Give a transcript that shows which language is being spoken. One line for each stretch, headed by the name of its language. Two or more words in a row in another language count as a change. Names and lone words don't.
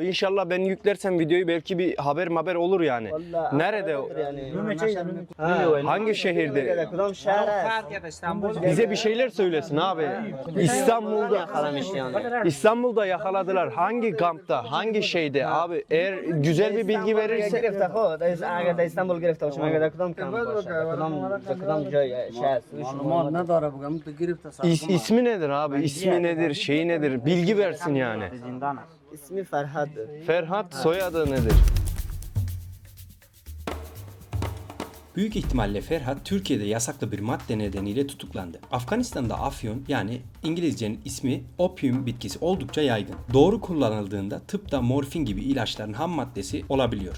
Turkish: İnşallah ben yüklersem videoyu belki bir haber olur yani. Vallahi Nerede o? yani. Hangi şehirde?
Persian: کدام شهر.
Turkish: Bize bir şeyler söylesin abi. İstanbul'da Yakalamış yani. İstanbul'da yakaladılar. Hangi kampta? Hangi şeyde? Abi eğer güzel bir bilgi verirse
Persian: گرفته خود اگر در استانبول گرفته باشه مگر در کدام کمپ باشه در کدام جای شهر معلومات نداره بگم تو گرفته
Turkish: ismi nedir abi? İsmi nedir? Şeyi nedir? Bilgi versin yani.
Persian: اسمی فرهاد
Turkish: Ferhat soyadı nedir? Büyük ihtimalle Ferhat Türkiye'de yasaklı bir madde nedeniyle tutuklandı. Afganistan'da afyon yani İngilizcenin ismi opium bitkisi oldukça yaygın. Doğru kullanıldığında tıpta morfin gibi ilaçların ham maddesi olabiliyor.